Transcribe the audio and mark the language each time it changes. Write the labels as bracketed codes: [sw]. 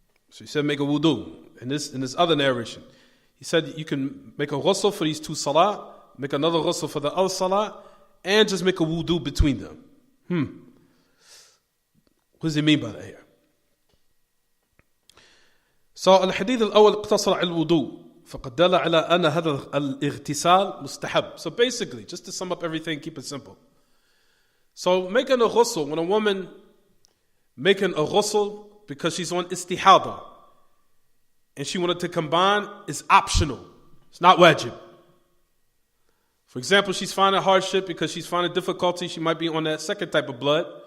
[en] So he said make a wudu. In this other narration, he said you can make a ghusl for these 2 salah, make another ghusl for the other salah, and just make a wudu between them. What does he mean by that here? [ar] So al-hadith al-awwal اقتصر على الوضوء فقد دل على أن هذا الاغتسال مستحب. [en] So basically, just to sum up everything, keep it simple. So making a ghusl, when a woman making a ghusl because she's on istihada and she wanted to combine, is optional. It's not wajib. For example, she's finding hardship because she's finding difficulty. She might be on that second type of blood.